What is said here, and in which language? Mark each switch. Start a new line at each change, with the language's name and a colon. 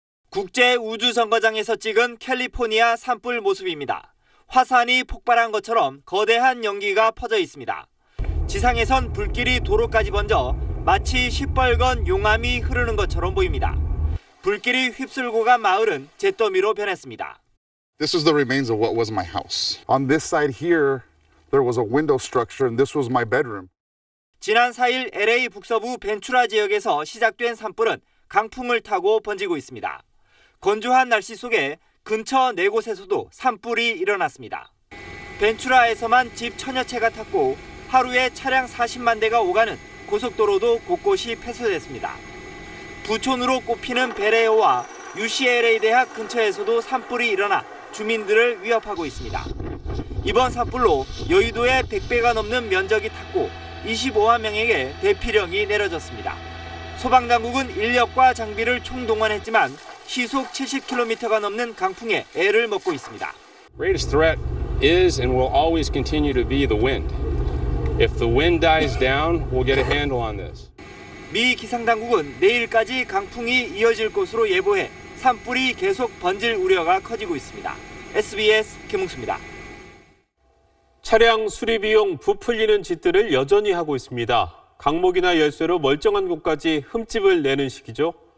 Korean: 국제우주정거장에서 찍은 캘리포니아 산불 모습입니다. 화산이 폭발한 것처럼 거대한 연기가 퍼져 있습니다. 지상에선 불길이 도로까지 번져 마치 시뻘건 용암이 흐르는 것처럼 보입니다. 불길이 휩쓸고 간 마을은 잿더미로 변했습니다.
English: This is the remains of what was my house. On this side here, there was a window structure and this was my bedroom.
Korean: 지난 4일 LA 북서부 벤추라 지역에서 시작된 산불은 강풍을 타고 번지고 있습니다. 건조한 날씨 속에 근처 4곳에서도 산불이 일어났습니다. 벤추라에서만 집 천여 채가 탔고 하루에 차량 40만 대가 오가는 고속도로도 곳곳이 폐쇄됐습니다. 부촌으로 꼽히는 베레오와 UCLA 대학 근처에서도 산불이 일어나 주민들을 위협하고 있습니다. 이번 산불로 여의도의 100배가 넘는 면적이 탔고 25만 명에게 대피령이 내려졌습니다. 소방당국은 인력과 장비를 총동원했지만 시속 70km가 넘는 강풍에 애를 먹고 있습니다.
English: Greatest threat is and will always continue to be the wind. If the wind dies down, we'll get a handle on this.
Korean: 미 기상당국은 내일까지 강풍이 이어질 것으로 예보해 산불이 계속 번질 우려가 커지고 있습니다. SBS 김웅수입니다. 차량 수리비용 부풀리는 짓들을 여전히 하고 있습니다. 강목이나 열쇠로 멀쩡한 곳까지 흠집을 내는 시기죠.